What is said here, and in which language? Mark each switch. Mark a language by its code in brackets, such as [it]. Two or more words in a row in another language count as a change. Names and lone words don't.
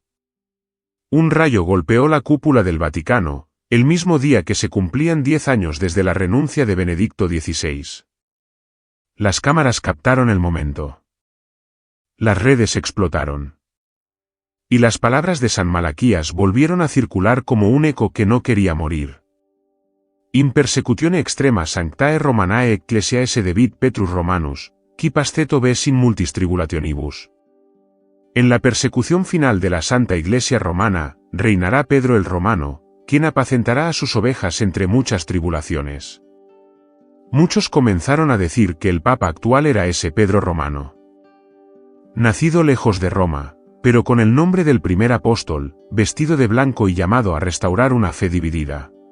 [es] Un rayo golpeó la cúpula del Vaticano, el mismo día que se cumplían 10 años desde la renuncia de Benedicto XVI. Las cámaras captaron el momento. Las redes explotaron. Y las palabras de San Malaquías volvieron a circular como un eco que no quería morir. [la] In persecutione extrema sanctae Romanae ecclesiae sedebit Petrus Romanus, qui pasceto ves in multis tribulationibus. [es] En la persecución final de la Santa Iglesia Romana, reinará Pedro el Romano, quien apacentará a sus ovejas entre muchas tribulaciones. Muchos comenzaron a decir que el Papa actual era ese Pedro Romano. Nacido lejos de Roma, pero con el nombre del primer apóstol, vestido de blanco y llamado a restaurar una fe dividida.